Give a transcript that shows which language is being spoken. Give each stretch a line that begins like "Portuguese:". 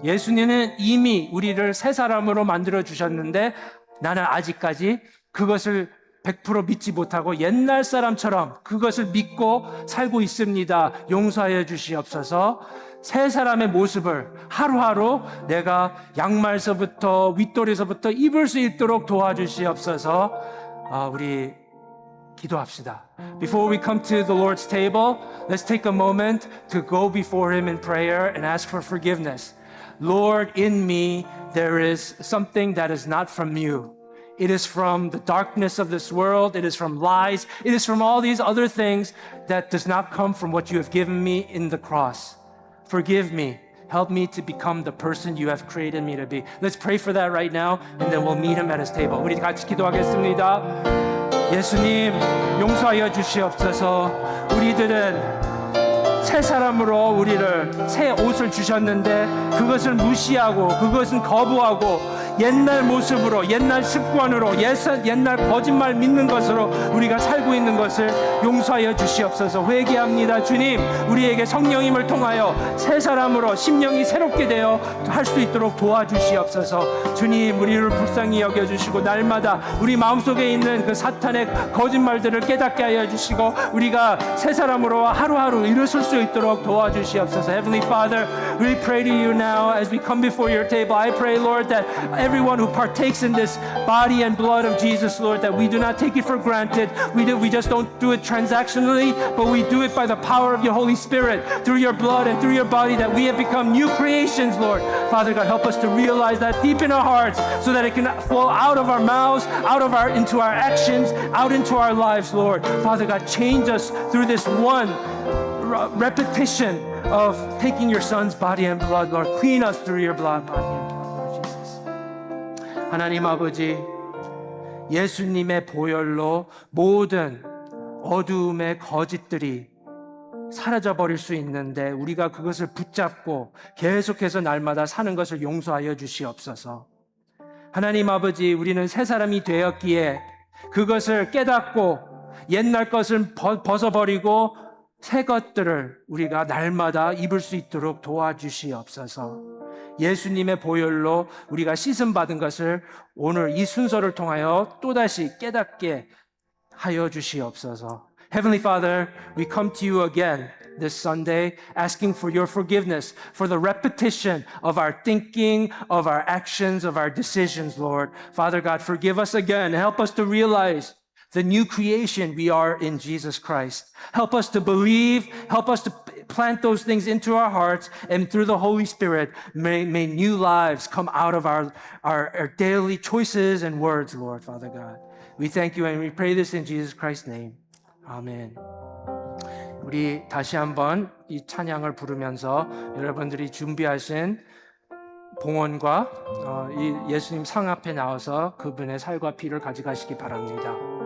Korean: 예수님은 이미 우리를 새 사람으로 만들어 주셨는데 나는 아직까지 그것을 100% 믿지 못하고 옛날 사람처럼 그것을 믿고 살고 있습니다. 용서하여 주시옵소서. 새 사람의 모습을 하루하루 내가 양말서부터 윗도리서부터 입을 수 있도록 도와주시옵소서. 우리 기도합시다.
English: Before we come to the Lord's table, let's take a moment to go before Him in prayer and ask for forgiveness. Lord, in me there is something that is not from you. It is from the darkness of this world. It is from lies. It is from all these other things that does not come from what you have given me in the cross. Forgive me. Help me to become the person you have created me to be. Let's pray for that right now, and then we'll meet him at his table.
Korean: 우리 같이 기도하겠습니다. 예수님, 용서하여 주시옵소서. 우리들은 새 사람으로 우리를 새 옷을 주셨는데 그것을 무시하고 그것은 거부하고 옛날 모습으로 옛날 습관으로 옛날 거짓말 믿는 것으로 우리가 살고 있는 것을 용서하여 주시옵소서. 회개합니다. 주님, 우리에게 성령님을 통하여 새 사람으로 심령이 새롭게 되어 할 수 있도록 도와주시옵소서. 주님, 우리를 불쌍히 여겨주시고 날마다 우리 마음속에 있는 그 사탄의 거짓말들을 깨닫게 하여 주시고 우리가 새 사람으로 하루하루 일어설 수 있도록 도와주시옵소서.
English: Heavenly Father, we pray to you now as we come before your table. I pray, Lord, that everyone who partakes in this body and blood of Jesus, Lord, that we do not take it for granted. We just don't do it transactionally, but we do it by the power of your Holy Spirit, through your blood and through your body, that we have become new creations, Lord. Father God, help us to realize that deep in our hearts so that it can flow out of our mouths, into our actions, out into our lives, Lord. Father God, change us through this one repetition of taking your son's body and blood, Lord. Clean us through your blood, body and blood, Lord Jesus.
Korean: 하나님 아버지, 예수님의 보혈로 모든 어두움의 거짓들이 사라져 버릴 수 있는데 우리가 그것을 붙잡고 계속해서 날마다 사는 것을 용서하여 주시옵소서. 하나님 아버지, 우리는 새 사람이 되었기에 그것을 깨닫고 옛날 것을 벗어버리고 새 것들을 우리가 날마다 입을 수 있도록 도와주시옵소서. 예수님의 보혈로 우리가 씻음 받은 것을 오늘 이 순서를 통하여 또다시 깨닫게 하여 주시옵소서.
English: Heavenly Father, we come to you again this Sunday asking for your forgiveness for the repetition of our thinking, of our actions, of our decisions, Lord. Father God, forgive us again. Help us to realize the new creation we are in Jesus Christ. Help us to believe, help us to plant those things into our hearts, and through the Holy Spirit, may new lives come out of our daily choices and words, Lord, Father God. We thank you and we pray this in Jesus Christ's name.
Korean: 아멘. 우리 다시 한번 이 찬양을 부르면서 여러분들이 준비하신 봉헌과 이 예수님 상 앞에 나와서 그분의 살과 피를 가져가시기 바랍니다.